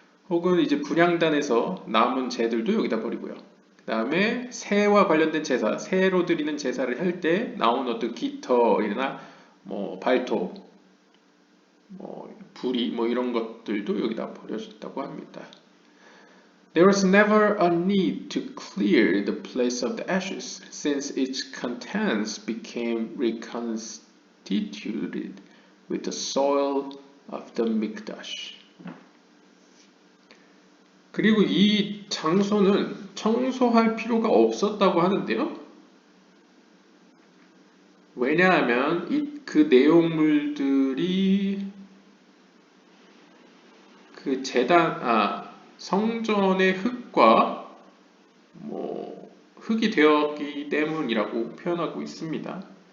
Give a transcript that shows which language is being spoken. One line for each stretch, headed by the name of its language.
Korean: 혹은 이제 분향단에서 남은 재들도 여기다 버리고요. 그 다음에 새와 관련된 제사, 새로 드리는 제사를 할 때 나온 어떤 깃털이나 뭐 발톱, 뭐 부리 뭐 이런 것들도 여기다 버려졌다고 합니다.
English: There was never a need to clear the place of the ashes, since its contents became reconstituted with the soil of the mikdash.
Korean: 그리고 이 장소는 청소할 필요가 없었다고 하는데요. 왜냐하면 그 내용물들이 그 성전의 흙과 흙이 되었기 때문이라고 표현하고 있습니다.